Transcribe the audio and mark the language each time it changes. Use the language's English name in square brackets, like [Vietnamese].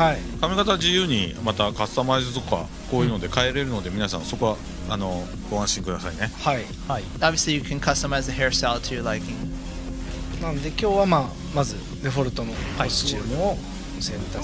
[Japanese] はい。髪型自由にまたカスタマイズとかこういうので変えれるので、皆さんそこはご安心くださいね。はい。はい。 [English] Obviously, you can customize the hairstyle to your liking. [Japanese] なんで今日はまずデフォルトのコスチュームを選択。